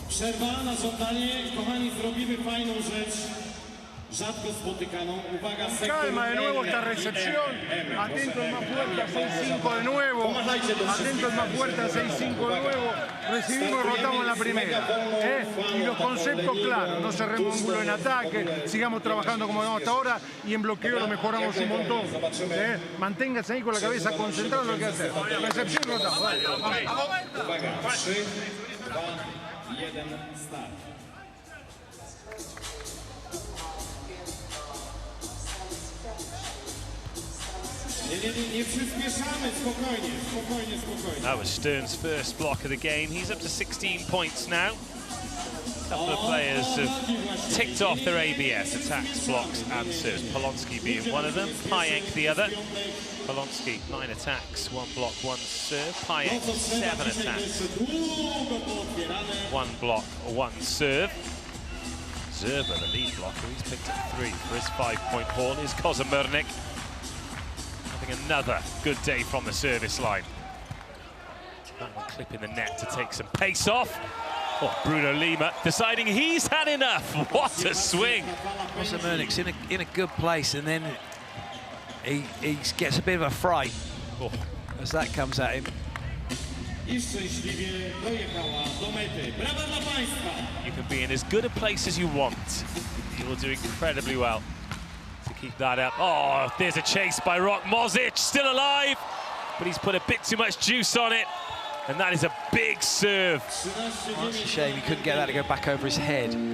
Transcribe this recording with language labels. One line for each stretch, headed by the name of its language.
Polish: Przerwa na żądanie, kochani, zrobimy fajną rzecz. Rzadko spotykaną. Uwaga,
Spanish: Calma de nuevo esta recepción. Atento el más fuerte a 6-5 de nuevo. Atento el más fuerte a 6-5 de nuevo. Recibimos y rotamos en la primera. Y los conceptos claros. No cerremos ángulo en ataque. Sigamos trabajando como vamos hasta ahora. Y en bloqueo lo mejoramos un montón. Manténgase ahí con la cabeza concentrada en lo que hacer. Recepción y rotamos.
Polish: Uwaga, 3, 2, 1, start. Nie przyspieszamy, spokojnie, spokojnie, spokojnie.
English: That was Stern's first block of the game. He's up to 16 points now. A couple of players have ticked off their ABS, attacks, blocks and serves. Palonski being one of them, Pajek the other. Palonski, 9 attacks, 1 block, 1 serve. Pajek, 7 attacks, 1 block, 1 serve. Zerba, the lead blocker, he's picked up 3 for his 5-point haul. Here's Kozomurnik. Having another good day from the service line. That one clipping the net to take some pace off. Oh, Bruno Lima deciding he's had enough. What a swing. Kozomurnik's in a good place, and then he gets a bit of a fright as that comes at him.
Polish: I szczęśliwie dojechała do mety. Brawa dla państwa!
English: You can be in as good a place as you want. You will do incredibly well to keep that up. Oh, there's a chase by Rok Mozic, still alive, but he's put a bit too much juice on it, and that is a big serve. Oh, it's a shame he couldn't get that to go back over his head.